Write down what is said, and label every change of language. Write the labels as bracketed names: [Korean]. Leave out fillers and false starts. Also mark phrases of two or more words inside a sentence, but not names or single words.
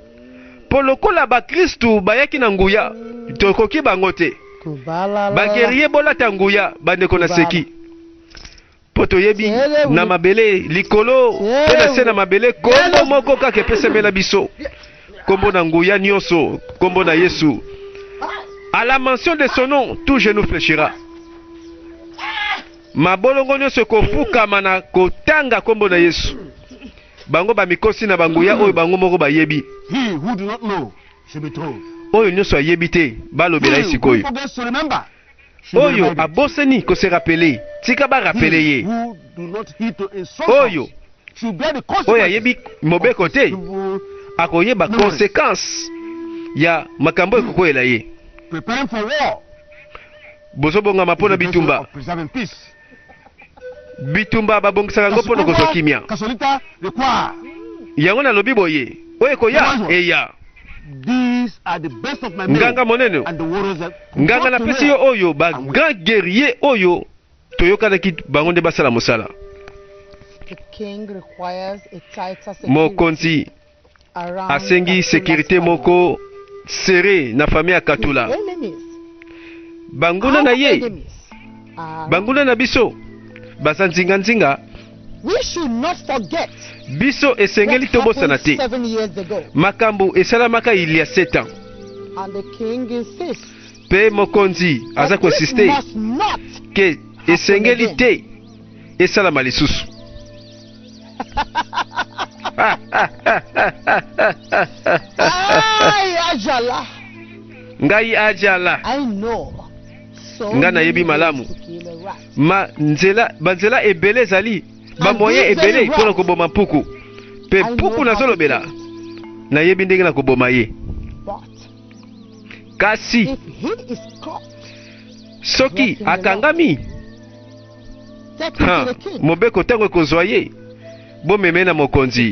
[Lingala] Po lokola ba Kristu bayaki na nguya tokoki bango te baguerrier bolata nguya bandeko na seki po toyebi na mabele likolo pe na se na mabele kombo moko kaka epesemela biso kombo na nguya nyonso kombo na Yesu. [French] À la mention de son nom tout genou fléchira. [Lingala] Mabolongo nyonso kofukama na kotanga kombo na Yesu. Bango ba mikosi na banguya oyo bango moko bayebi. [English] He who do not know should be told. [Lingala] Oyo nyonso ayebi te balobela esikoyo. Oyo aboseni ko [French] se rappeler. [Lingala] Tika ba rappeler ye. Oyo oyo ayebi mobeko te akoyeba conséquence ya makambo ekokoyela ye. [English] Preparing for war. [Lingala] Bozobonga mapona bitumba. Bitumba babongisaka ngo mpona kozwa kimia. [English] Kasolita require. [Lingala] Yango na lobi boye. Oye koya eya. [English] These are the best of my men. [Lingala] Nganga monene. [English] And the warriors that [Lingala] nganga na pesi yo oyo ba [French] grand guerrier [Lingala] oyo toyokana ki bango nde basala mosala. [English] The king requires a tighter security. [Lingala] Mokonzi asengi sécurité moko serré na famille akatula. Banguna na ye. Banguna na biso. Basa nzinga nzinga. [English] We should not forget. [Lingala] Biso esengeli tobosana te. Makambo esalamaka [French] il y a 7 ans. [English] And the king insists. [Lingala] Pe mokonzi aza ko insister ke esengeli te esalama lisusu. Ay, ajala. Ngai ajala. [English] I know. [Lingala] Nga na yebi malamu. Ma nzela banzela ebele zali. Ba moyen ebele mpona koboma mpuku. Pe mpuku na zolobela. Na yebi ndenge na koboma ye. Kasi soki akangami mobeko tango ekozwa ye bomeme na mokonzi.